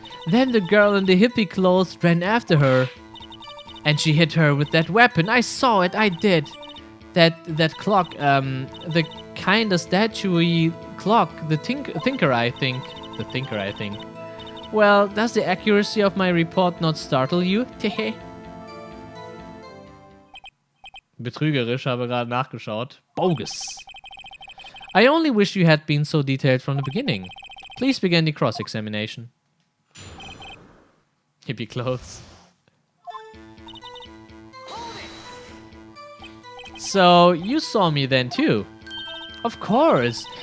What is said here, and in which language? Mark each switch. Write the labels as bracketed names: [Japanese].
[English] Then the girl in the hippie clothes ran after her. And she hit her with that weapon. I saw it, I did. That clock, the kinda statuey clock, the thinker, I think. The thinker, I think. Well, does the accuracy of my report not startle you? Tehe. [German] Betrügerisch, habe gerade nachgeschaut. [English] Bogus. I only wish you had been so detailed from the beginning. Please begin the cross-examination. Hippie clothes. So, you saw me then too? Of course.